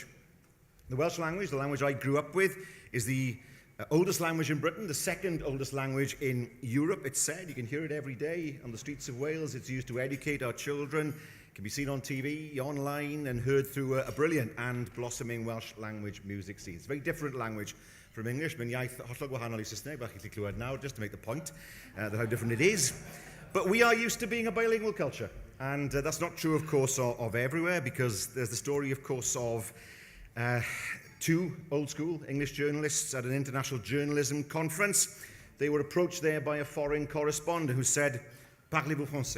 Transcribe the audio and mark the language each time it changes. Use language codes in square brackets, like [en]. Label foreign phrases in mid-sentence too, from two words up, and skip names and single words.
[en] The Welsh language, the language I grew up with, is the oldest language in Britain, the second oldest language in Europe. It's said, you can hear it every day on the streets of Wales. It's used to educate our children. It can be seen on TV, online, and heard through a brilliant and blossoming Welsh language music scene. It's a very different language from English. [cy] Mae'n iaith hollol gwahanol I Saesneg, bach I chi clywed [en] now, just to make the point that how different it is. But we are used to being a bilingual culture, and that's not true, of course, of everywhere, because there's the story, of course, of two old-school English journalists at an international journalism conference. They were approached there by a foreign correspondent who said, [fr] "Parlez-vous français?"